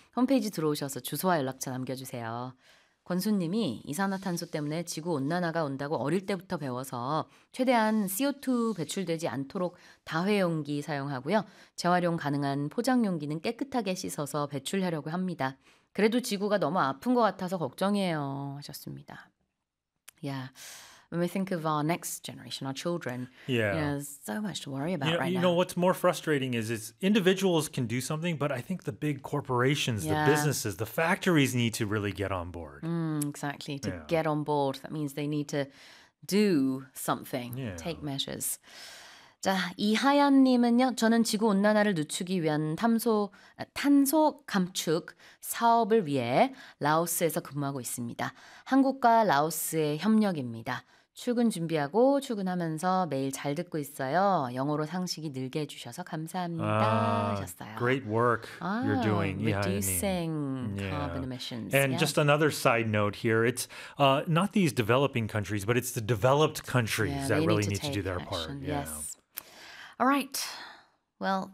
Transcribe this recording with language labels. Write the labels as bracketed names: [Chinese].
[Korean] 홈페이지 들어오셔서 주소와 연락처 남겨주세요. 권순님이 이산화탄소 때문에 지구 온난화가 온다고 어릴 때부터 배워서 최대한 CO2 배출되지 않도록 다회용기 사용하고요. 재활용 가능한 포장용기는 깨끗하게 씻어서 배출하려고 합니다. 그래도 지구가 너무 아픈 것 같아서 걱정이에요 하셨습니다. [English] 야, when we think of our next generation, our children, yeah, you know, so much to worry about right now. You know, what's more frustrating is it's individuals can do something, but I think the big corporations, the businesses, the factories need to really get on board. Exactly. To get on board, that means they need to do something, take measures. [Korean] 자, 이하연님은요, 저는 지구 온난화를 늦추기 위한 탄소 감축 사업을 위해 라오스에서 근무하고 있습니다. 한국과 라오스의 협력입니다. 출근 준비하고 출근하면서 매일 잘 듣고 있어요. 영어로 상식이 늘게 해주셔서 감사합니다. 하셨어요. [English] Great work you're doing, reducing carbon emissions. And just another side note here, it's not these developing countries, but it's the developed countries that really need to do their part. Yes. All right. Well, it's Monday. Manic Monday, you might say.